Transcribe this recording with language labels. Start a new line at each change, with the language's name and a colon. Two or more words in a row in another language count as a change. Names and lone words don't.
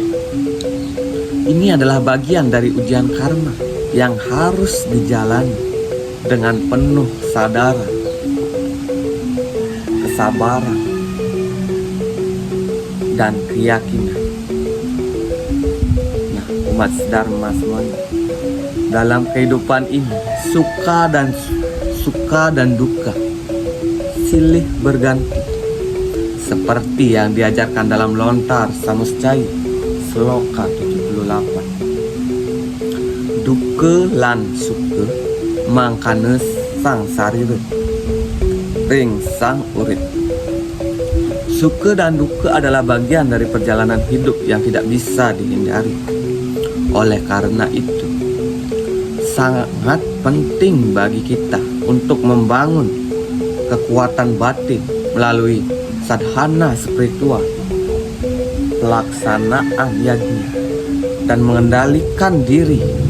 Indonesian: Ini adalah bagian dari ujian karma yang harus dijalani dengan penuh sadaran, kesabaran, dan keyakinan. Nah, umat Dharma semuanya, dalam kehidupan ini suka dan duka silih berganti, seperti yang diajarkan dalam Lontar Samuscaya Sloka 78.
Kawi: Duka lan suka mangkana sang sarira ring sang urip.
Indonesian: Suka dan duka adalah bagian dari perjalanan hidup yang tidak bisa dihindari. Oleh karena itu, sangat penting bagi kita untuk membangun kekuatan batin melalui sadhana spiritual, pelaksanaan yajna, dan mengendalikan diri.